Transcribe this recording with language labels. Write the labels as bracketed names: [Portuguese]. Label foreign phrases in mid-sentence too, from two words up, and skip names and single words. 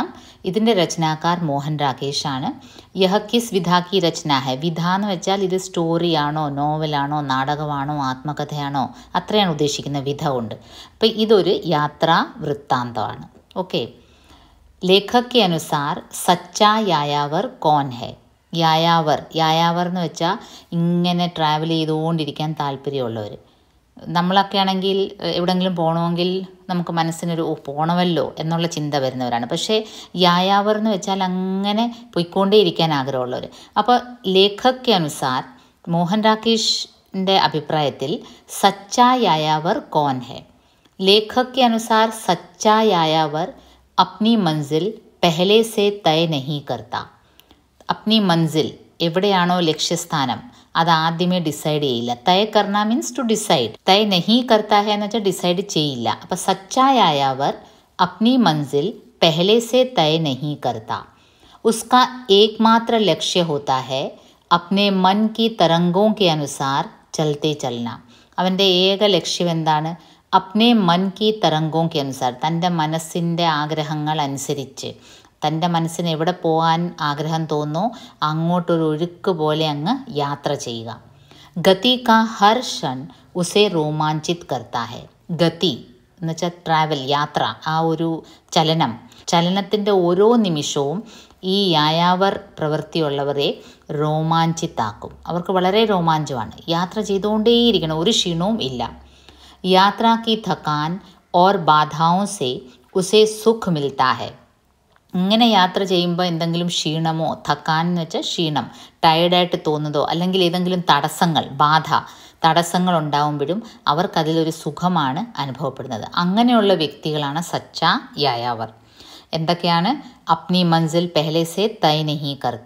[Malayalam] ഇതിൻ്റെ രചനാക്കാർ മോഹൻ രാകേഷ് ആണ്. [Hindi] यह किस विधा की रचना है, [Malayalam] വിധ എന്ന് വെച്ചാൽ ഇത് സ്റ്റോറിയാണോ, നോവലാണോ, നാടകമാണോ, ആത്മകഥയാണോ, അത്രയാണ് ഉദ്ദേശിക്കുന്ന വിധ കൊണ്ട്. അപ്പോൾ ഇതൊരു യാത്രാ വൃത്താന്തമാണ്. ഓക്കെ. [Hindi] ലേഖക് के अनुसार सच्चा यायावर कौन है. [Malayalam] യായാവർ എന്ന് വെച്ചാൽ ഇങ്ങനെ ട്രാവൽ ചെയ്തുകൊണ്ടിരിക്കാൻ താല്പര്യമുള്ളവർ. നമ്മളൊക്കെ ആണെങ്കിൽ എവിടെയെങ്കിലും പോകണമെങ്കിൽ നമുക്ക് മനസ്സിനൊരു പോകണമല്ലോ എന്നുള്ള ചിന്ത വരുന്നവരാണ്. പക്ഷേ യായാവർ എന്ന് വെച്ചാൽ അങ്ങനെ പോയിക്കൊണ്ടേ ഇരിക്കാൻ ആഗ്രഹമുള്ളവർ. അപ്പോൾ [Hindi] लेखक के अनुसार [Malayalam] മോഹൻ രാകേഷിൻ്റെ അഭിപ്രായത്തിൽ [Hindi] सच्चा यायावर कौन है. ലേഖക് के अनुसार सच्चा यायावर अपनी मंजिल पहले से तय नहीं करता. अपनी मंजिल [Malayalam] എവിടെയാണോ ലക്ഷ്യസ്ഥാനം അത് ആദ്യമേ ഡിസൈഡ് ചെയ്യില്ല. [Hindi] तय करना [English] means to decide. [Hindi] तय नहीं करता है [Malayalam] എന്ന് വെച്ചാൽ ഡിസൈഡ് ചെയ്യില്ല. [Hindi] അപ്പോൾ സച്ചായായവർ अपनी मंजिल पहले से तय नहीं करता. उसका एकमात्र लक्ष्य होता है अपने मन की तरंगों के अनुसार चलते चलना. [Malayalam] അവൻ്റെ ഏക ലക്ഷ്യം എന്താണ്? [Hindi] अपने मन की तरंगों के अनुसार, [Malayalam] തൻ്റെ മനസ്സിൻ്റെ ആഗ്രഹങ്ങൾ അനുസരിച്ച്, തൻ്റെ മനസ്സിന് എവിടെ പോകാൻ ആഗ്രഹം തോന്നുന്നു അങ്ങോട്ടൊരു ഒഴുക്ക് പോലെ അങ്ങ് യാത്ര ചെയ്യുക. [Hindi] गति का हर क्षण उसे रोमांचित करता है. [Malayalam] ഗതി എന്ന് വെച്ചാൽ ട്രാവൽ, യാത്ര, ആ ഒരു ചലനത്തിൻ്റെ ഓരോ നിമിഷവും ഈ യായാവർ പ്രവൃത്തിയുള്ളവരെ രോമാഞ്ചിത്താക്കും. അവർക്ക് വളരെ രോമാഞ്ചമാണ്. യാത്ര ചെയ്തുകൊണ്ടേയിരിക്കണം, ഒരു ക്ഷീണവും ഇല്ല. [Hindi] यात्रा की थकान और बाधाओं से उसे सुख मिलता है. [Malayalam] ഇങ്ങനെ യാത്ര ചെയ്യുമ്പോൾ എന്തെങ്കിലും ക്ഷീണമോ, थकान എന്ന് വെച്ചാൽ ക്ഷീണം, ടയേർഡായിട്ട് തോന്നുന്നതോ അല്ലെങ്കിൽ ഏതെങ്കിലും തടസ്സങ്ങൾ ഉണ്ടാകുമ്പോഴും അവർക്കതിലൊരു സുഖമാണ് അനുഭവപ്പെടുന്നത്. അങ്ങനെയുള്ള വ്യക്തികളാണ് [Hindi] सच्चा यायावर. [Malayalam] എന്തൊക്കെയാണ്? [Hindi] अपनी मंज़िल पहले से तय नहीं करता.